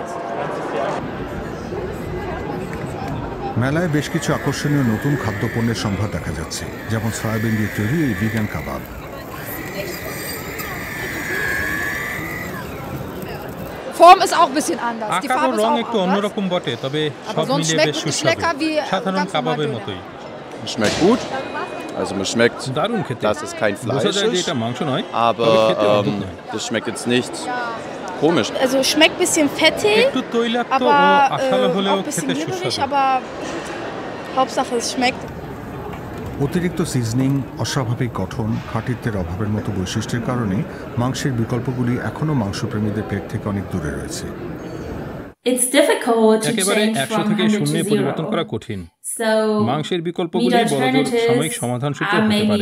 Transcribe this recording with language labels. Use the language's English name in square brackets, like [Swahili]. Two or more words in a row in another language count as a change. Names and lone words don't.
[Bangla] মেলায় বেশ কিছু আকর্ষণীয় নতুন খাদ্যপণ্যের সম্ভার দেখা যাচ্ছে, যেমন সয়াবিন দিয়ে তৈরি এই ভিগান কাবাব। আকার ও রং একটু অন্যরকম বটে, তবে সব মিলিয়ে বেশ সুস্বাদু, সাধারণ কাবাবের মতোই। [German] Also mir schmeckt, dass es kein Fleisch ist, aber das schmeckt jetzt nicht komisch. Also schmeckt ein bisschen fettig, aber auch ein bisschen mürberig, aber Hauptsache es schmeckt. [Bangla] অতিরিক্ত সিজনিং, অস্বাভাবিক গঠন, খাঁটিত্বের অভাবের মতো বৈশিষ্ট্যের কারণে মাংসের বিকল্পগুলি এখনও মাংসপ্রেমীদের পেট থেকে অনেক দূরে রয়েছে। একেবারে 100 থেকে 0 পরিবর্তন করা কঠিন। মাংসের বিকল্পগুলি বড়জোর সাময়িক সমাধান সূত্র হতে পারে।